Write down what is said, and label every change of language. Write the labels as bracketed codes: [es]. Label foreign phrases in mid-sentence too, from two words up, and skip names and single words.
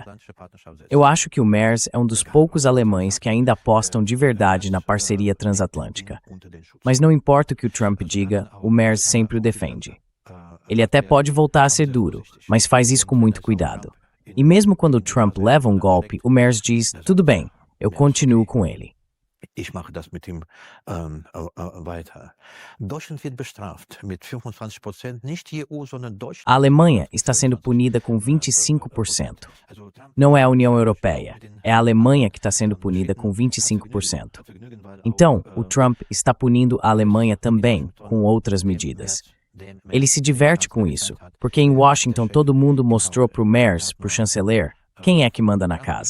[pt] Eu acho que o Merz é um dos poucos alemães que ainda apostam de verdade na parceria transatlântica. Mas não importa o que o Trump diga, o Merz sempre o defende. Ele até pode voltar a ser duro, mas faz isso com muito cuidado. E mesmo quando o Trump leva um golpe, o Merz diz, tudo bem, eu continuo com ele. [de] Ich mache das mit ihm weiter. Deutschland wird bestraft mit 25%, nicht die EU, sondern Deutschland. [pt] A Alemanha está sendo punida com 25%. Não é a União Europeia, é a Alemanha que está sendo punida com 25%. Então, o Trump está punindo a Alemanha também com outras medidas. Ele se diverte com isso, porque em Washington todo mundo mostrou para o Merz, para o chanceler, quem é que manda na casa.